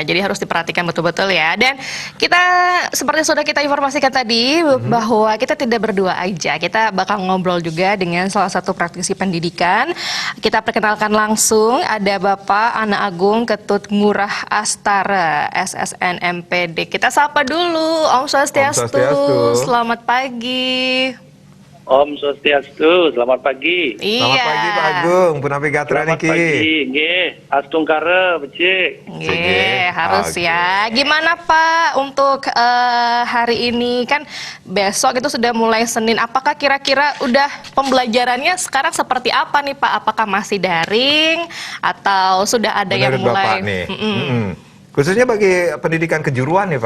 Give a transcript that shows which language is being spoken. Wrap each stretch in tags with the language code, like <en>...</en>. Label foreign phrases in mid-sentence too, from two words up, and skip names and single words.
<id>Jadi harus diperhatikan betul-betul ya. Dan kita seperti sudah kita informasikan tadi bahwa kita tidak berdua aja. Kita bakal ngobrol juga dengan salah satu praktisi pendidikan. Kita perkenalkan langsung ada Bapak Ana Agung Ketut Ngurah Astara, SSN MPD. Kita sapa dulu.</id> <ban>Om Swastiastu. Om Swastiastu.</ban> <id>Selamat pagi.</id> <ban>Om Swastiastu,</ban> <id>selamat pagi. Selamat Iya. pagi Pak Agung,</id> <ban>Punapi Gatra</ban> <id>Selamat niki. pagi, nggih.</id> <ban>Astungkara, becik.</ban> <id>Nggih, harus Oke. ya. Gimana Pak untuk hari ini, kan besok itu sudah mulai Senin. Apakah kira-kira udah pembelajarannya sekarang seperti apa nih Pak? Apakah masih daring atau sudah ada yang Menurut mulai? Bapak nih, khususnya bagi pendidikan kejuruan nih Pak.</id>